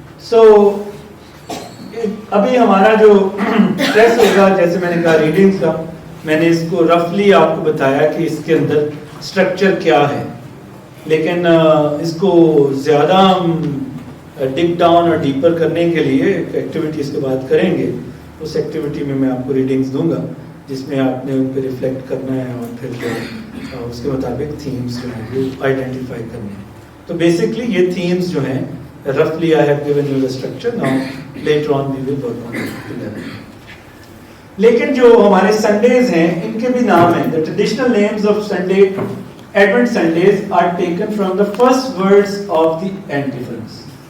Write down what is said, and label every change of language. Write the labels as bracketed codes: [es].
[ur] سو ابھی ہمارا جو ٹیسٹ ہوگا, جیسے میں نے کہا ریڈنگز کا, میں نے اس کو رفلی آپ کو بتایا کہ اس کے اندر سٹرکچر کیا ہے, لیکن اس کو زیادہ ڈگ ڈاؤن اور ڈیپر کرنے کے لیے ایک ایکٹیویٹی اس کے بعد کریں گے. اس ایکٹیویٹی میں آپ کو ریڈنگز دوں گا جس میں آپ نے ان پہ ریفلیکٹ کرنا ہے اور پھر جو اس کے مطابق تھیمز جو ہیں وہ آئیڈینٹیفائی کرنے ہیں. تو بیسکلی یہ تھیمز جو ہیں [en] roughly I have given you the structure. Now later on we will work on it together. [ur] لیکن جو ہمارے سنڈیز ہیں ان کے بھی نام ہیں. [en] The traditional names of Sunday Advent Sundays are taken from the first words of the antiphons.